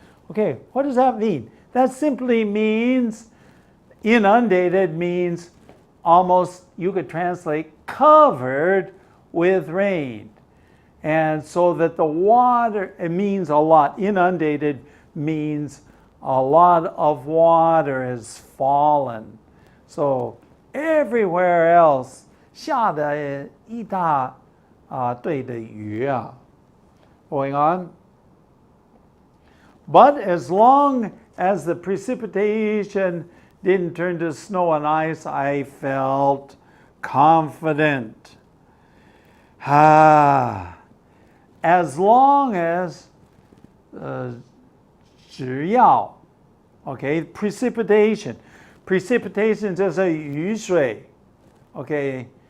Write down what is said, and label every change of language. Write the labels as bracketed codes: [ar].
[en] Okay, what does that mean? That simply means inundated means almost, you could translate, covered with rain. And so that the water, it means a lot. Inundated means a lot of water has fallen. So everywhere else, [zh] 下的一大堆的雨啊。 [en] Going on. But as long as the precipitation didn't turn to snow and ice, I felt confident. As long as [zh] 只要 [en] OK precipitation [zh] 就是雨水 [en] OK